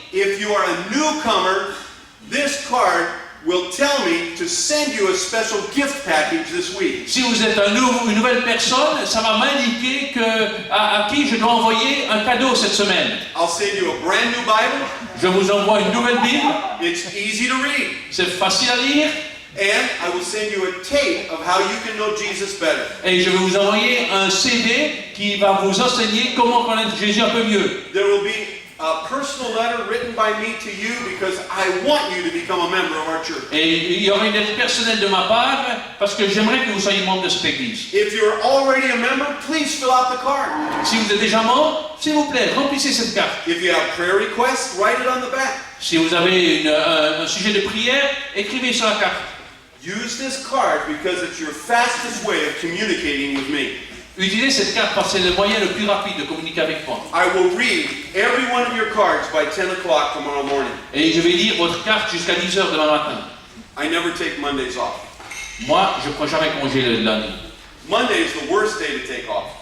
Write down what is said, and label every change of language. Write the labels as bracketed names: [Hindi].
[English] If you are a newcomer, this card will tell me to send you a special gift package this week. [French] Si vous êtes une nouvelle personne, ça va m'indiquer à qui je dois envoyer un cadeau cette semaine. [English] I'll send you a brand new Bible. [French] Je vous envoie une nouvelle Bible. [English] It's easy to read. [French] C'est facile à lire. [English] And I will send you a tape of how you can know Jesus better. [French] Et je vais vous envoyer un CD qui va vous enseigner comment connaître Jésus un peu mieux. [English] There will be a personal letter written by me to you because I want you to become a member of our church. [French] Et il y aura une lettre personnelle de ma part parce que j'aimerais que vous soyez membre de cette église. [English] If you're already a member, please fill out the card. [French] Si vous êtes déjà membre, s'il vous plaît, remplissez cette carte. [English] If you have prayer requests, write it on the back. [French] Si vous avez un sujet de prière, écrivez sur la carte. [English] Use this card because it's your fastest way of communicating with me. [French] Utilisez cette carte parce que c'est le moyen le plus rapide de communiquer avec moi. [English] I will read every one of your cards by 10 o'clock tomorrow morning. [French] Et je vais lire votre carte jusqu'à 10 heures demain matin. [English] I never take Mondays off. [French] Moi, je ne prends jamais congé le lundi. [English] Monday is the worst day to take off.